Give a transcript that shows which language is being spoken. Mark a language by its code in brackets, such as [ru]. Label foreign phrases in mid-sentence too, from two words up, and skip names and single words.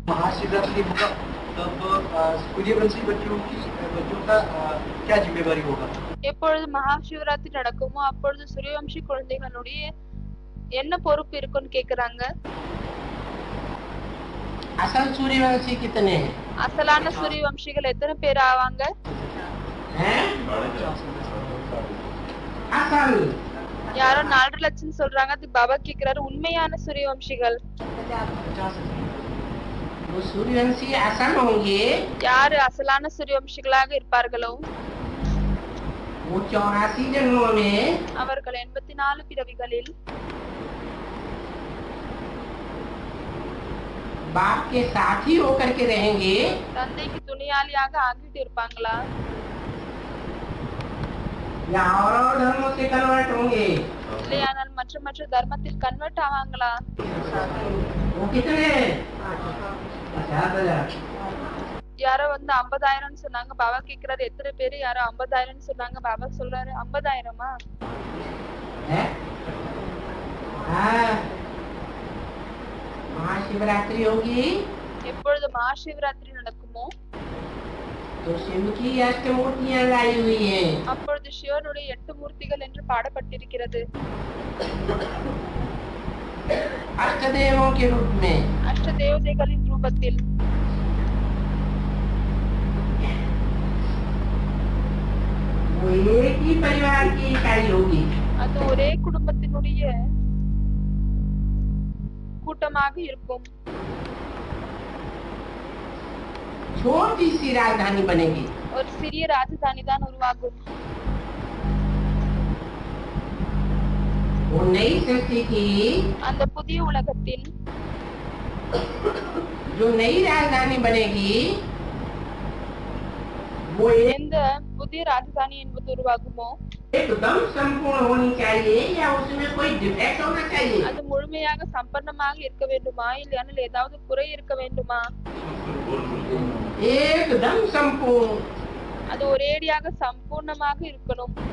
[hi] महाशिवरात्रि होगा तब सूर्यवंशी बच्चों का क्या जिम्मेवारी होगा? [ta] எப்பொழுது மகாசிவராத்திரி நடக்குமோ அப்பொழுது சூரியவம்சி குழந்தைகளுடைய என்ன பொறுப்பு இருக்குன்னு கேக்குறாங்க. [hi] असल सूर्यवंशी कितने हैं? [ta] அசலான சூரியவம்சிகள் எத்தனை பேர் ஆவாங்க? [hi] असल [ta] யாரோ 4 லட்சம் சொல்றாங்க. அதுக்கு பாபா கேக்குறாரு, உண்மையான சூரியவம்சிகள் [hi] वो सूर्यवंशी असल होंगे, [ta] யாரு அசலான சூரியவம்சிகளாக இருப்பார்களோ [hi] वो 84 जन्मों में [ta] அவர்கள் 84 பிறவிகளில் [hi] बाप के साथी होकर के रहेंगे, [ta] தந்தைக்கு துணையாளியாக ஆகிட்டு இருப்பாங்களா [hi] या और धर्मों से कन्वर्ट होंगे? [ta] இல்லையானால் மற்ற தர்மத்தில் கன்வெர்ட் ஆவாங்களா? [hi] वो कितने? 50,000। [ta] யாரோ 50,000 சொன்னாங்க. பாபா கேக்குறாரு எத்தனை பேரு? யாரோ 50,000 சொன்னாங்க. பாபா சொல்றாரு 50,000-ஆ? [hi] महाशिवरात्रि होगी [ta] எப்பொழுது மகாசிவராத்திரி நடக்குமோ [hi] तो शिव की अष्टमूर्तियां लाई हुई हैं। [ta] அப்பொழுது சிவனுடைய 8 மூர்த்திகள் என்று பாடப்பட்டிருக்கிறது. [hi] अष्टदेवों के रूप में। [ta] அஷ்ட தேவதைகளின் ரூபத்தில். [hi] वो एक ही परिवार की इकाई होगी। [ta] அது ஒரே குடும்பத்தினுடைய கூட்டமாக இருக்கும். [hi] छोटी सी राजधानी बनेगी। [ta] ஒரு சிறிய ராஜதானி தான் உருவாகும். [hi] वो नई सृष्टि की [ta] அந்த புதிய உலகத்தில் [hi] जो नई राजधानी बनेगी वो [ta] எந்த புதிய ராஜதானி என்பது உருவாகுமோ [hi] एकदम संपूर्ण होनी चाहिए या उसमें कोई डिफेक्ट होना चाहिए? [ta] அது முழுமையாக சம்பன்னமாக இருக்க வேண்டுமா இல்லையானால் ஏதாவது குறை இருக்க வேண்டுமா? [hi] एकदम संपूर्ण। [ta] அது ஒரேடியாக சம்பூர்ணமாக இருக்கணும்.